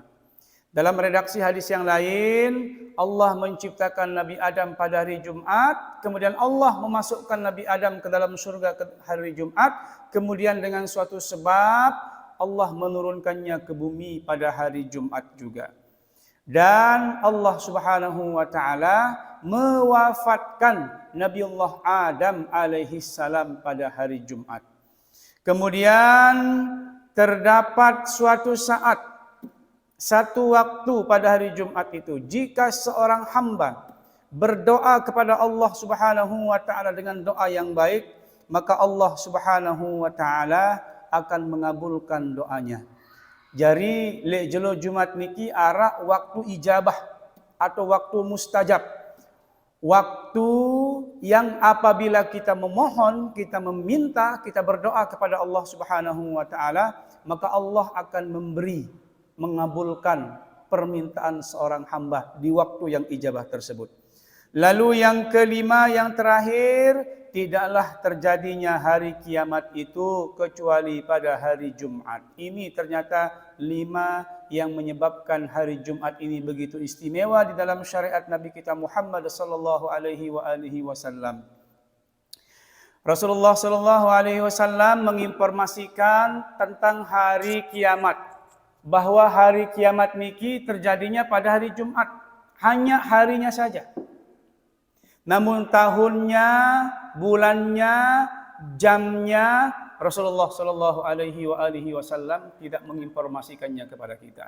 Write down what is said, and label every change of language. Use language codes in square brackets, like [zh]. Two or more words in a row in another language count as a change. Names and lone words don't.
[id] Dalam redaksi hadis yang lain, Allah menciptakan Nabi Adam pada hari Jumat, kemudian Allah memasukkan Nabi Adam ke dalam surga ke hari Jumat, kemudian dengan suatu sebab Allah menurunkannya ke bumi pada hari Jumat juga. Dan Allah [ar] سبحانه وتعالى [id] mewafatkan Nabi Allah Adam [ar] عليه السلام [id] pada hari Jumat. Kemudian terdapat suatu saat, satu waktu pada hari Jumat itu, jika seorang hamba berdoa kepada Allah [ar] سبحانه وتعالى [id] dengan doa yang baik, maka Allah [ar] سبحانه وتعالى [id] akan mengabulkan doanya. [sas] Jadi lek jelo Jumat niki ara waktu ijabah [id] atau waktu mustajab. Waktu yang apabila kita memohon, kita meminta, kita berdoa kepada Allah [ar] سبحانه وتعالى, [id] maka Allah akan memberi, mengabulkan permintaan seorang hamba di waktu yang ijabah tersebut. Lalu yang kelima, yang terakhir, tidaklah terjadinya hari kiamat itu kecuali pada hari Jumat. Ini ternyata 5 yang menyebabkan hari Jumat ini begitu istimewa di dalam syariat Nabi kita Muhammad [ar] صلى الله عليه وسلم. [id] Rasulullah [ar] صلى الله عليه وسلم [id] menginformasikan tentang hari kiamat, bahwa hari kiamat niki terjadinya pada hari Jumat, hanya harinya saja. Namun tahunnya, bulannya, jamnya Rasulullah [ar] صلى الله عليه وسلم [id] tidak menginformasikannya kepada kita.